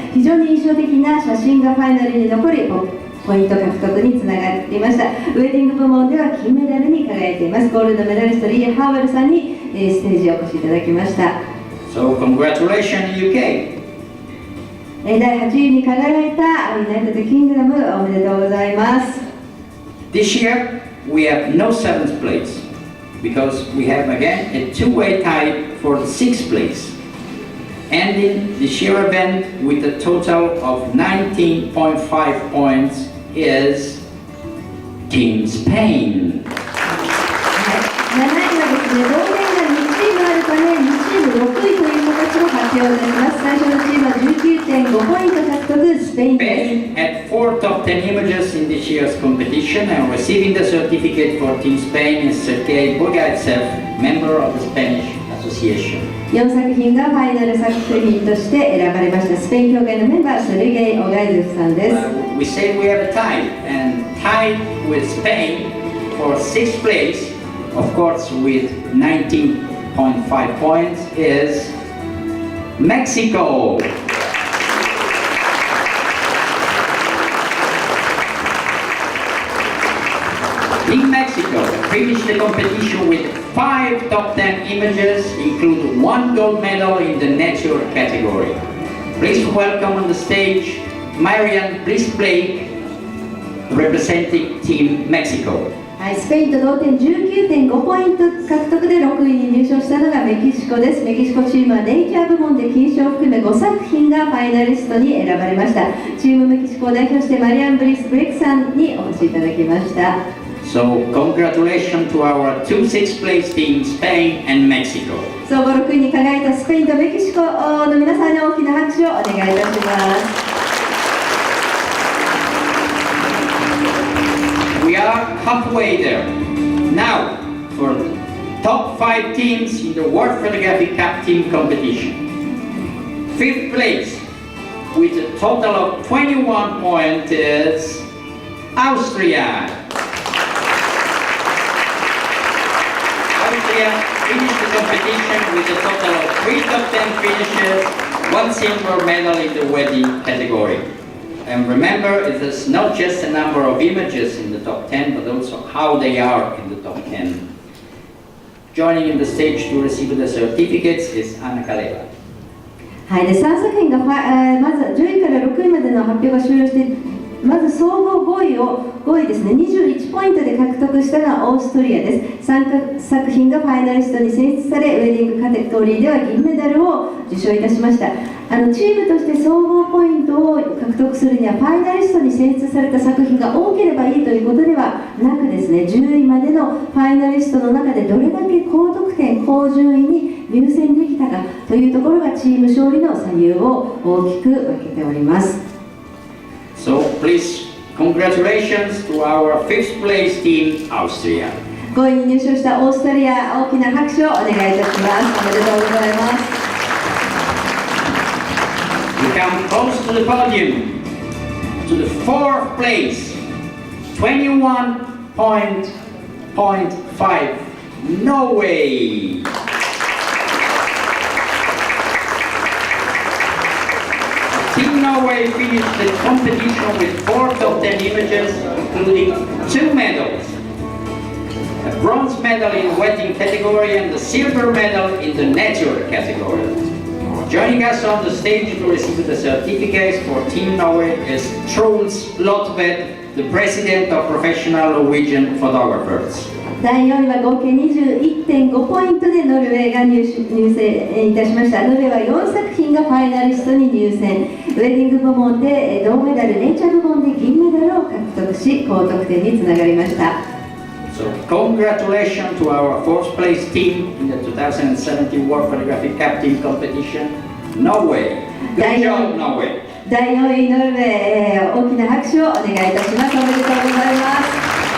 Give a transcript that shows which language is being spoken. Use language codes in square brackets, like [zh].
[ja] 非常に印象的な写真がファイナルに残りポイント獲得につながっていました。ウェディング部門では金メダルに輝いています。ゴールドメダリストリー・ハーウェルさんにステージへお越しいただきました。 [en] So congratulations UK. [ja] 第8位に輝いたユナイテッドキングダムおめでとうございます。 [en] This year we have no 7th place because we have again a 2-way tie for the 6th place, ending the sheer event with a total of 19.5 points is Team Spain. [ja] 7位はですね、同点が2チームあるため2チーム6位という形の発表になります。最初のチームは 19.5 ポイント獲得、スペインです。 [en] Spain had 4 top 10 images in this year's competition, and receiving the certificate for Team Spain is Sergei Bogaitsev, member of the Spanish Association. [ja] 4作品がファイナル作品として選ばれました。スペイン協会のメンバー、セルゲイ・オガイゼフさんです。 [en] We say we have a tie, and tied with Spain for 6th place, of course with 19.5 points, is Mexico. Team Mexico finished the competition with 5 top 10 images, including 1 gold medal in the nature category. Please welcome on the stage Marianne Bliss-Blake, representing Team Mexico. [ja] はい、スペインと同点 19.5 ポイント獲得で6位に入賞したのがメキシコです。メキシコチームはネイチャー部門で金賞を含め5作品がファイナリストに選ばれました。チームメキシコを代表してマリアン・ブリス・ブレイクさんにお越しいただきました。 [en] So congratulations to our 2 6th place teams, Spain and Mexico. [ja] 総合6位に輝いたスペインとメキシコの皆さんに大きな拍手をお願いいたします。 [en] We are halfway there. Now, for top 5 teams in the World Photographic Cup team competition. 5th place, with a total of 21 points, is Austria. Austria finished the competition with a total of 3 top 10 finishes, 1 silver medal in the wedding category. And remember, it is not just the number of images in the top 10, but also how they are in the top 10. Joining in the stage to receive the certificates is Anna Kaleva. [ja] はい、で3作品がまず10位から6位までの発表が終了して、まず総合5位ですね、21ポイントで獲得したのはオーストリアです。 3作品がファイナリストに選出され、ウェディングカテゴリーでは銀メダルを受賞いたしました。チームとして総合ポイントを獲得するにはファイナリストに選出された作品が多ければいいということではなくですね、10位までのファイナリストの中でどれだけ高得点、高順位に入選できたかというところがチーム勝利の左右を大きく分けております。 [en] So please, congratulations to our 5th place team, Austria. [ja] 5位に入賞したオーストリア、大きな拍手をお願いいたします。おめでとうございます。 [en] We come close to the podium, to the 4th place, 21.5, Norway. Team Norway finished the competition with 4 top 10 images, including 2 medals. A bronze medal in wedding category and a silver medal in the nature category. Joining us on the stage to receive the certificates for Team Norway is Truls Lotvedt, the President of Professional Norwegian Photographers. [ja] 第4位は合計 21.5 ポイントでノルウェーが入選いたしました。ノルウェーは4作品がファイナリストに入選。ウェディング部門で銅メダル、ネイチャー部門で銀メダルを獲得し、高得点につながりました。 [en] So congratulations to our fourth place team in the 2017 World Photographic Cup Team Competition, Norway. Good job, Norway. [ja] 第4位ノルウェー、大きな拍手をお願いいたします。おめでとうございます。